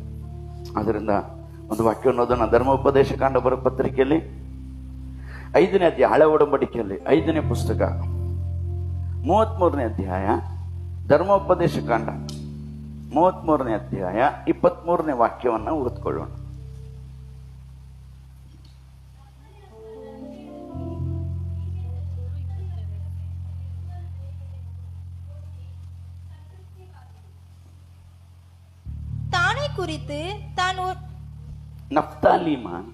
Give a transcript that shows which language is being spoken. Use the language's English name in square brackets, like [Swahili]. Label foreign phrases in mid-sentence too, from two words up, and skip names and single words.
[Kannada] ಅದರಿಂದ ಒಂದು ವಾಕ್ಯವನ್ನು ಓದೋಣ. ಧರ್ಮೋಪದೇಶ ಕಾಂಡ ಬರೋ ಪತ್ರಿಕೆಯಲ್ಲಿ 5ನೇ ಅಧ್ಯಾಯ, ಹಳೆ ಒಡಂಬಡಿಕೆಯಲ್ಲಿ 5ನೇ ಪುಸ್ತಕ 33ನೇ ಅಧ್ಯಾಯ, ಧರ್ಮೋಪದೇಶ ಕಾಂಡ 33ನೇ ಅಧ್ಯಾಯ 23ನೇ ವಾಕ್ಯವನ್ನು ಓದ್ಕೊಳ್ಳೋಣ. [Tamil] தானே குறித்து தான் [Kannada] ನಫ್ತಾಲೀಮ